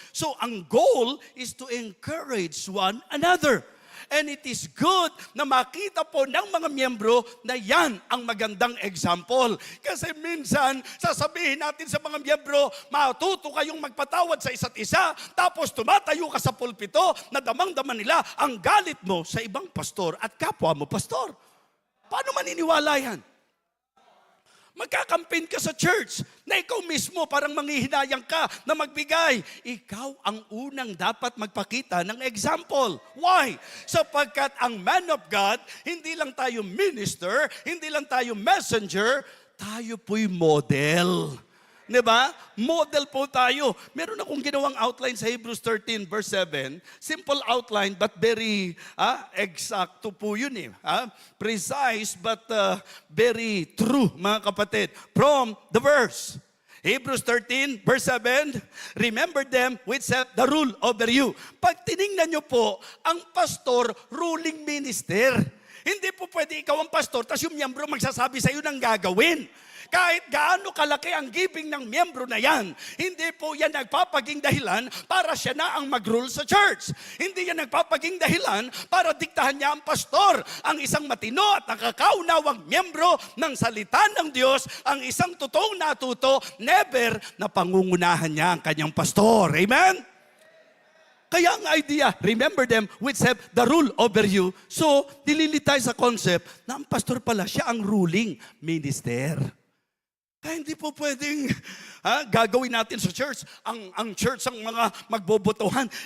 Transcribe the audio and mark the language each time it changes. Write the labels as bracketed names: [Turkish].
[English] So, ang goal is to encourage one another. [Filipino] And it is good na makita po ng mga miyembro na yan ang magandang example. Kasi minsan, sasabihin natin sa mga miyembro, matuto kayong magpatawad sa isa't isa, tapos tumatayo ka sa pulpito na damang-daman nila ang galit mo sa ibang pastor at kapwa mo pastor. Paano maniniwala yan? Magkakampin ka sa church na ikaw mismo parang manghihinayang ka na magbigay. Ikaw ang unang dapat magpakita ng example. Why? Sapagkat ang man of God, hindi lang tayo minister, hindi lang tayo messenger, tayo po'y model. Diba? Model po tayo. Meron akong ginawang outline sa Hebrews 13 verse 7. [English] Simple outline but very [Filipino] exacto po yun eh. [English] Precise but very true, mga kapatid. From the verse. Hebrews 13 verse 7, remember them which set the rule over you. [Filipino] Pag tiningnan nyo po, ang pastor, ruling minister. Hindi po pwede ikaw ang pastor, tas yung miyembro magsasabi sa iyo ng gagawin. Kahit gaano kalaki ang giving ng miyembro na yan, hindi po yan nagpapaging dahilan para siya na ang mag-rule sa church. Hindi yan nagpapaging dahilan para diktahan niya ang pastor. Ang isang matino at nakakaunawang miyembro ng salita ng Diyos, ang isang totoong natuto, never na pangungunahan niya ang kanyang pastor. Amen? Kaya ang idea, [English] remember them which have the rule over you. [Filipino] So, dililitay sa concept na ang pastor pala, siya ang ruling minister. Kaya hindi po pwedeng gagawin natin sa church, ang church ang mga magbobotohan.